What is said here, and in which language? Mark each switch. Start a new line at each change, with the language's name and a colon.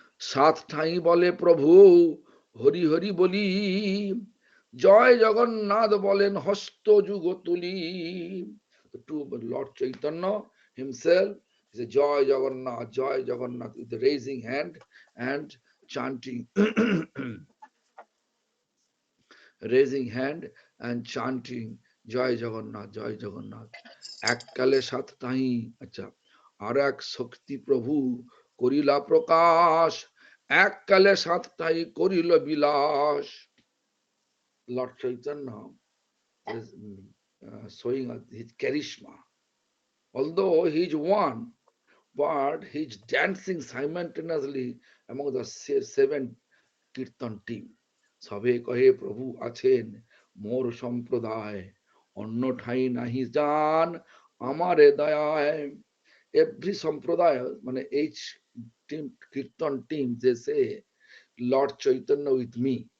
Bangla: সাত ঠাঁই বলে প্রভু হরি হরি বলি, জয় জগন্নাথ বলেন হস্ত যুগ তুলি।
English: To Lord Chaitanya himself is a Joy Jagannath, with the raising hand and chanting, raising hand and chanting Joy Jagannath.
Bangla: এককালে সাত ঠাঁই, আচ্ছা, আর এক শক্তি প্রভু করিলা প্রকাশ, এককালে সাতটাই করিল বিলাস।
English: Lord Chaitanya is showing us his charisma. Although he is one, but he is dancing simultaneously among the 7 kirtan team.
Bangla: সবে কহে প্রভু আছেন মোর সম্প্রদায়, অন্য ঠাই নাহি জান আমারে দয়ায়।
English: Every sampradaya, each team, kirtan team, they say, Lord Chaitanya with me.